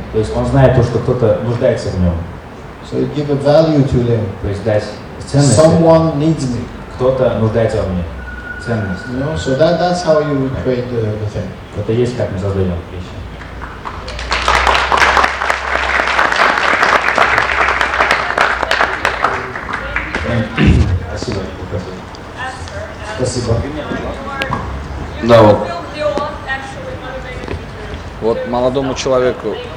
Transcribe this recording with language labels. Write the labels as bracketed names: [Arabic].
[Russian] то есть он знает то, что кто-то нуждается в нем. [English] So he give a value to them. [Russian] То есть дать ценность. [English] Someone needs me. [Russian] Кто-то нуждается во мне. Ценность. [English] You know, so that's how you create the thing. [Russian] Это есть, как мы создаем вещи. Спасибо. Спасибо. Да, вот молодому человеку.